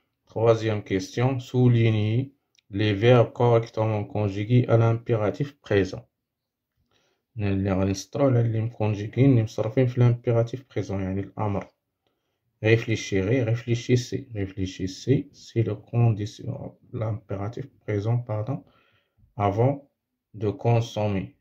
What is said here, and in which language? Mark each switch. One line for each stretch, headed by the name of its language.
French: Troisième question, souligner les verbes correctement conjugués à l'impératif présent.
Arabic: اللي غنسطرو على اللي مكونجيكين اللي مصرفين في l'impératif présent يعني الأمر.
French: Réfléchissez, c'est le condition, l'impératif présent, pardon, avant de consommer.